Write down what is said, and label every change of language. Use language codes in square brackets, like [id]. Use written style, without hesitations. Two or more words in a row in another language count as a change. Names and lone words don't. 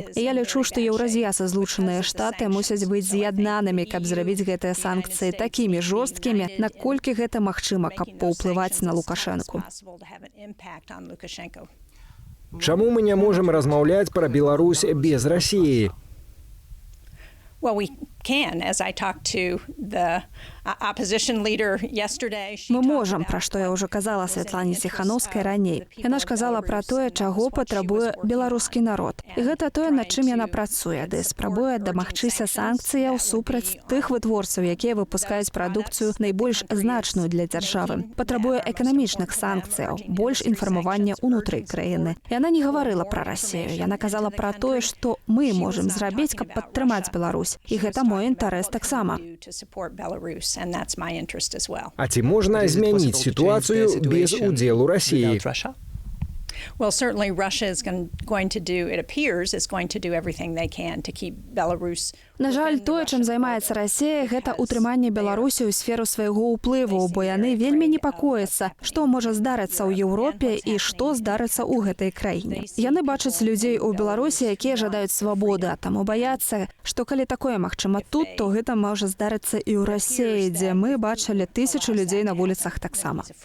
[be] І я лічу, што Еўразіяс і Злучаныя Штаты мусяць быць з'яднанымі, каб зрабіць гэтыя санкцыі такімі жорсткімі, наколькі гэта магчыма, каб паўплываць на Лукашэнку. Чаму мы не можам размаўляць пра Беларусь без Расіі? [en] Well, we can, as I talked to the opposition leader yesterday. [be] Мы можам, пра што я ўжо казала Святлане Ціханаўскай раней. Яна ж казала пра тое, чаго патрабуе беларускі народ. І гэта тое, над чым яна працуе, ды спрабуе дамагчыся санкцыяў супраць тых вытворцаў, якія выпускаюць прадукцыю найбольш значную для дзяржавы. Патрабуе эканамічных санкцыяў, больш інфармавання ўнутры краіны. Яна не гаварыла пра Расію. Яна казала пра тое, што мы можам зрабіць, каб падтрымаць Беларусь. І гэта мой інтарэс таксама. А ці можна змяніць сітуацыю без удзелу Расіі? [en] Well, certainly Russia is going to do, it appears, is going to do everything they can to keep Belarus. [be] На жаль, тое, чым займаецца Расія, гэта ўтрыманне Беларусі ў сферу свайго ўплыву, бо яны вельмі непакояцца, што можа здарыцца ў Еўропе і што здарыцца ў гэтай краіне. Яны бачаць людзей у Беларусі, якія жадаюць свабоды, а таму баяцца, што калі такое магчыма тут, то гэта можа здарыцца і ў Расіі, дзе мы бачылі тысячы людзей на вуліцах таксама.